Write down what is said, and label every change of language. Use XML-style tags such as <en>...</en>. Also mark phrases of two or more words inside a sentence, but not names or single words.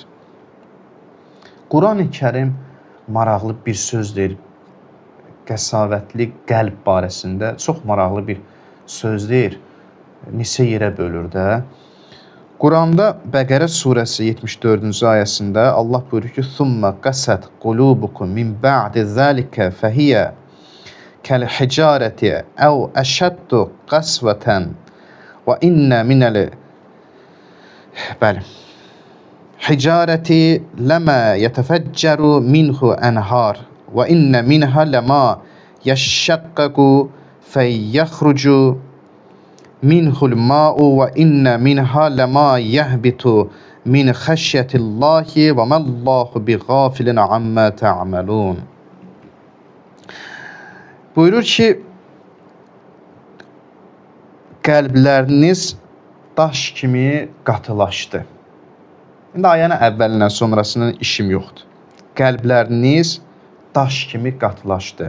<az>Quran-ı Kərim maraqlı bir söz deyir, qəsavətli qəlb barəsində çox maraqlı bir söz deyir, neçə yerə bölür də. Quranda Bəqərə surəsi 74-cü ayəsində Allah buyurur ki,</az> <ar>ثُمَّ قَسَتْ قُلُوبُكُمْ مِنْ بَعْدِ ذَلِكَ فَهِيَ كَالْحِجَارَةِ أَوْ أَشَدُّ قَسْوَةً وَإِنَّ مِنَ الْحِجَارَةِ لَمَا يَتَفَجَّرُ مِنْهُ أَنْهَارٌ وَإِنَّ مِنْهَا لَمَا يَشَّقَّقُ فَيَخْرُجُ مِنْهُ الْمَاءُ وَإِنَّ مِنْهَا لَمَا يَهْبِطُ مِنْ خَشْيَةِ اللَّهِ وَمَا اللَّهُ بِغَافِلٍ عَمَّا تَعْمَلُونَ.</ar> <az>Buyurur ki, qəlbləriniz daş kimi qatılaşdı. İndi ayənin əvvəlindən sonrasının işim yoxdur. Qəlbləriniz daş kimi qatılaşdı.</az>